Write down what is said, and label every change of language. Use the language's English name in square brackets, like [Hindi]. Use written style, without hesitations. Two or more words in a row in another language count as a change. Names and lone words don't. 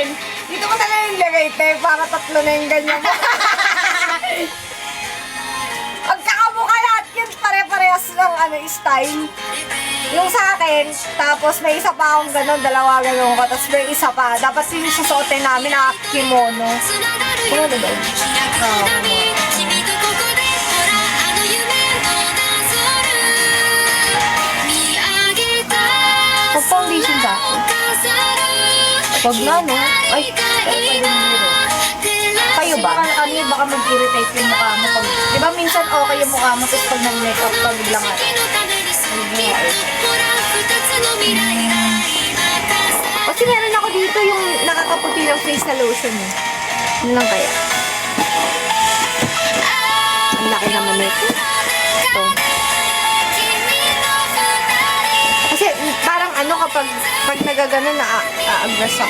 [Filipino] dito ko na lang yung lagay, te, para tatlo na yung ganyan. pagkakamukha lahat yun, pare-parehas ng style. Yung sa akin, tapos may isa pa akong ganon, dalawa ganon ko, tapos may isa pa. Dapat yung susuotin namin na kimono. [Japanese] つながるよ開くたび君とここでほらあの夢のなぞる見上げた [Filipino] Pag-foundation ba ako? [Japanese] 飾る [Filipino] Pag na, no? Ay, kayo ba? Baka mag-irritate yung mukha mo. Di ba minsan okay yung mukha mo, tapos pag nag-makeup ka, biglang ano. [Japanese] ほら二つの未来が今重 [Filipino] Kasi meron ako dito yung nakakaputi ng face na lotion eh. Ano lang kaya? Ang laki naman nito. Ito. Kasi parang ano kapag nagagano na aagnas ako.